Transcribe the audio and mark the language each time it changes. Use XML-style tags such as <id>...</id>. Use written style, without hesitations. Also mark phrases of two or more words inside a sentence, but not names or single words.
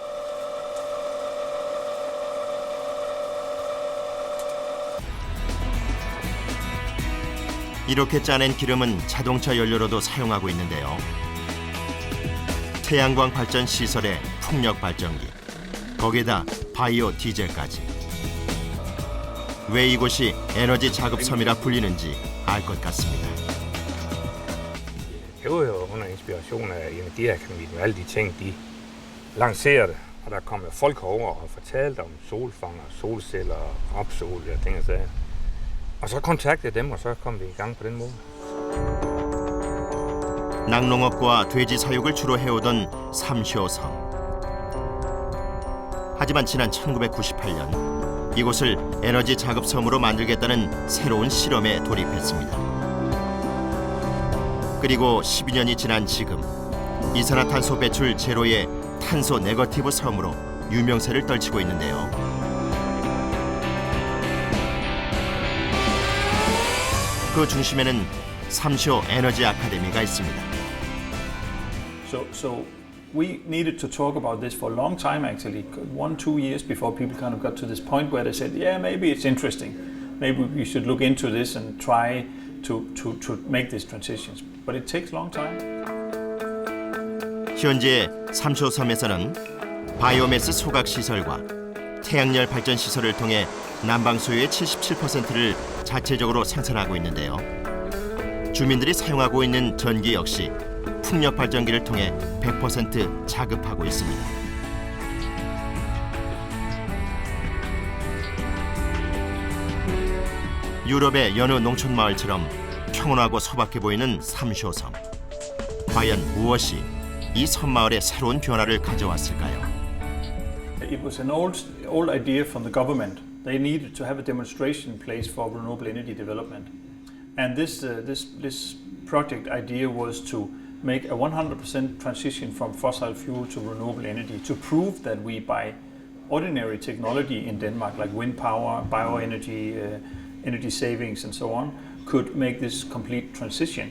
<ko>이렇게 짜낸 기름은 자동차 연료로도 사용하고 있는데요. 태양광 발전 시설에 풍력 발전기, 거기에다 바이오 디젤까지. 왜 이곳이 에너지 자급섬이라 불리는지 알 것 같습니다.</ko> <da>Det var jo under inspiration af Energiakademiet, og alle de ting, de lancerede. Og der kom jo folk over og fortalte om solfanger, solceller, rapsolie og ting og sager. Og så kontaktede jeg dem, og så kom vi i gang på den måde.</da> <ko>낙농업과 돼지 사육을 주로 해오던 삼쇼섬. 하지만 지난 1998년 이곳을 에너지 자급섬으로 만들겠다는 새로운 실험에 돌입했습니다. 그리고 12년이 지난 지금 이산화탄소 배출 제로의 탄소 네거티브 섬으로 유명세를 떨치고 있는데요. 그 중심에는 삼쇼 에너지 아카데미가 있습니다.</ko> <en>So we needed to talk about this for a long time, actually, 1-2 years before people kind of got to this point where they said, yeah, maybe it's interesting. Maybe we should look into this and try to make these transitions. But it takes a long time.</en> <ko>현재 삼쇼섬에서는 바이오매스 소각 시설과 태양열 발전 시설을 통해 난방 수요의 77%를 자체적으로 생산하고 있는데요. 주민들이 사용하고 있는 전기 역시 풍력 발전기를 통해 100% 자급하고 있습니다. 유럽의 여느 농촌 마을처럼 평온하고 소박해 보이는 삼쇼섬. 과연 무엇이 이 섬마을에 새로운 변화를 가져왔을까요?</ko> <en>It was an old idea from the government. They needed to have a demonstration place for renewable energy development. And this project idea was to make a 100% transition from fossil fuel to renewable energy to prove that we, by ordinary technology in Denmark, like wind power, bioenergy, energy savings and so on, could make this complete transition.</en>